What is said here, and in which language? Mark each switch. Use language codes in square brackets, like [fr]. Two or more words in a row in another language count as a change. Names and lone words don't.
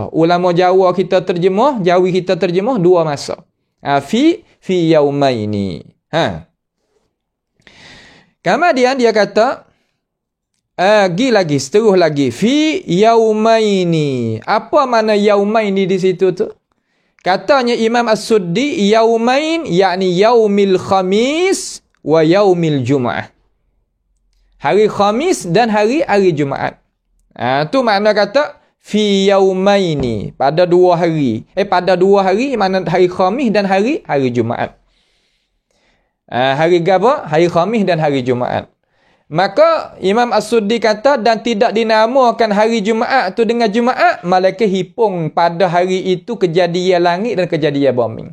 [ms] Ulama Jawa kita terjemah, Jawi kita terjemah 2 masa. [ar] Fi yaumaini. [ms] Kemudian dia kata seterus lagi [ar] في يومين. [ms] Apa makna yaumaini di situ tu? Katanya Imam As-Suddi, yaumain yakni [ar] يوم الخميس ويوم الجمعة. [ms] Hari Khamis dan hari Jumaat. Tu makna kata [ar] في يومين, [ms] pada 2 hari. Pada 2 hari makna hari Khamis dan hari Jumaat. Hari apa? Hari Khamis dan hari Jumaat. Maka Imam As-Suddi kata, dan tidak dinamakan hari Jumaat tu dengan Jumaat, malaikat hipung pada hari itu kejadian langit dan kejadian bombing.